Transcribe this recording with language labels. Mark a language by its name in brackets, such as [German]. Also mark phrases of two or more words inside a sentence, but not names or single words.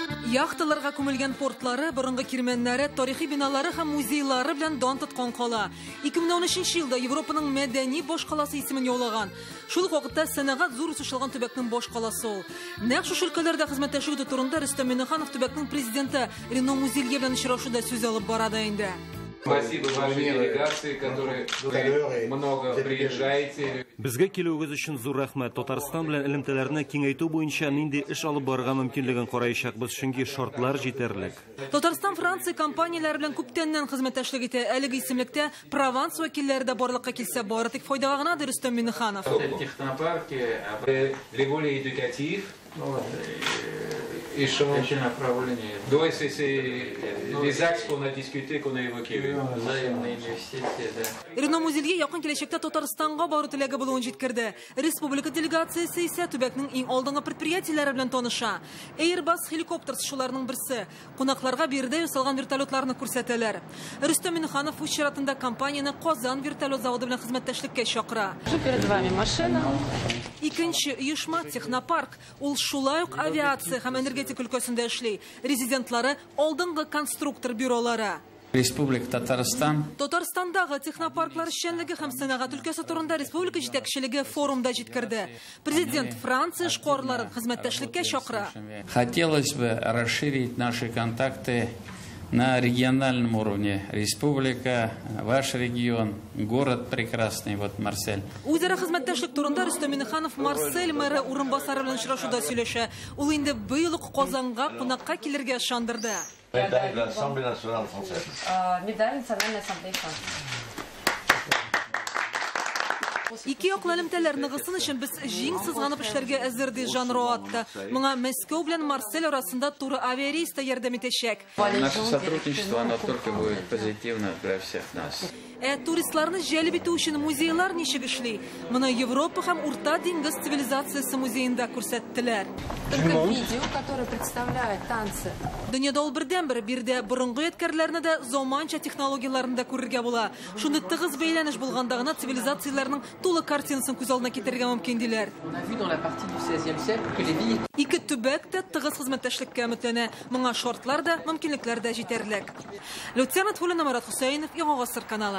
[Tatar] Яхталарга күмелгән портлары, борынгы кирмәннәре, тарихи биналары һәм музейлары белән дан тоткан кала. 2013 елда Европаның мәдәни баш каласы исемен яулаган. Шул ук вакытта сәнәгать зур үсеш алган төбәкнең баш каласы ул. Нәкъ шушы өлкәләрдә хезмәттәшлек итү турында Рөстәм Миңнеханов төбәкнең президенты Рено Музельге белән очрашуда сүз алып бара да инде. [Russian] Спасибо вашей делегации, которые много приезжаете. [Tatar] Безгә килүегез өчен зур рәхмәт. Татарстан белән элемтәләрне киңәйтү буенча нинди эш алып барырга мөмкинлеген караячакбыз, чөнки шартлар җитәрлек. Татарстан Франция компанияләре белән күптәннән хезмәттәшлек итә. Әлеге исемлектә Прованс вәкилләре дә барлыкка килсә бары тик файдага гына Рөстәм Миңнеханов. [Russian] Технопарке, [French] les volets éducatifs. Échange, направление. Donc c'est les axes qu'on a discuté, qu'on a évoqués. [Tatar] Рено Музельге якын киләчәктә Татарстанга бару теләге булуын җиткерде. Республика делегациясе исә төбәкнең иң алдынгы предприятиеләре белән таныша. Airbus helikopters шуларның берсе. Кунакларга биредә ясалган вертолетларны күрсәтәләр. Рөстәм Миңнеханов үз чиратында компанияне Казан вертолет заводы белән хезмәттәшлеккә чакыра. [Russian] Перед вами машина. [Tatar] Икенче оешма Технопарк. Ул шулай ук авиация һәм энергетика өлкәсендә эшли. Резидентлары алдынгы конструктор бюролары. Республика Татарстан. Татарстандагы технопарклар эшчәнлеге һәм сәнәгать өлкәсе турында республика җитәкчелеге форумда җиткерде. Президент Франция шкорларын хезмәттәшлеккә чакыра. [Russian] Хотелось бы расширить наши контакты на региональном уровне. Республика, ваш регион, город прекрасный, вот Марсель. [Tatar] Үзара хезмәттәшлек турында Рөстәм Миңнеханов Марсель мэры урынбасары белән очрашуда сөйләшә. Ул инде быел ук Казанга кунакка килергә ышандырды. [French] Médaille de l'Assemblée nationale française. [Russian] Médaille национальной ассамблеи Франции. [Tatar] Ике яклы элемтәләр ныгысын өчен без җиң сызганып эшләргә әзер ди Жан Роатта. Моңа Мәскәү белән Марсель арасында туры авиарейс та ярдәм итәчәк. [Russian] Наше сотрудничество, оно только будет позитивно для всех нас. [Tatar] Туристларны җәлеп итү өчен музейлар ничек эшли? Моны Европа һәм Урта диңгез цивилизациясе музеенда күрсәттеләр. [Russian] Только видео, которое представляет танцы. [Tatar] Дөньяда ул бердән-бер бирдә борынгы ядкәрләрне дә заманча технологияларны да күрергә була. Шуны тыгыз бәйләнеш булганда гына цивилизацияләрнең тулы картинасын күз алдына китерергә мөмкин диләр. Ике төбәк тә тыгыз хезмәттәшлеккә өметләнә. Моңа шартлар да, мөмкинлекләр дә җитәрлек. Лейтенант Фулина Марат Хусаинов, Яңа Гасыр каналы.